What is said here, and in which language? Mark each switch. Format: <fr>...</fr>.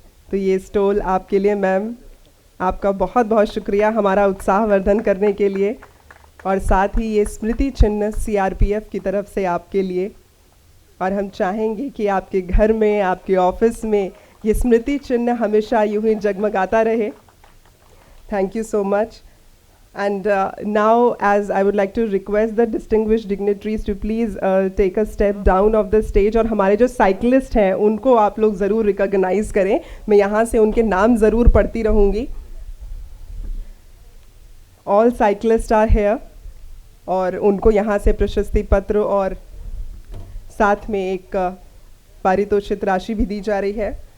<hi>तो ये स्टोल आपके लिए मैम, आपका बहुत बहुत शुक्रिया हमारा उत्साहवर्धन करने के लिए। और साथ ही ये स्मृति चिन्ह सीआरपीएफ की तरफ से आपके लिए। और हम चाहेंगे कि आपके घर में, आपके ऑफिस में ये स्मृति चिन्ह हमेशा यूं ही जगमगाता रहे।</hi> <en>Thank you so much. And now, as I would like to request the distinguished dignitaries to please take a step down of the stage।</en> <hi>और हमारे जो साइकिलिस्ट हैं उनको आप लोग ज़रूर रिकॉग्नाइज करें। मैं यहाँ से उनके नाम ज़रूर पढ़ती रहूँगी।</hi> <en>All cyclists are here।</en> <hi>और उनको यहाँ से प्रशस्ति पत्र और साथ में एक पारितोषिक राशि भी दी जा रही है।</hi>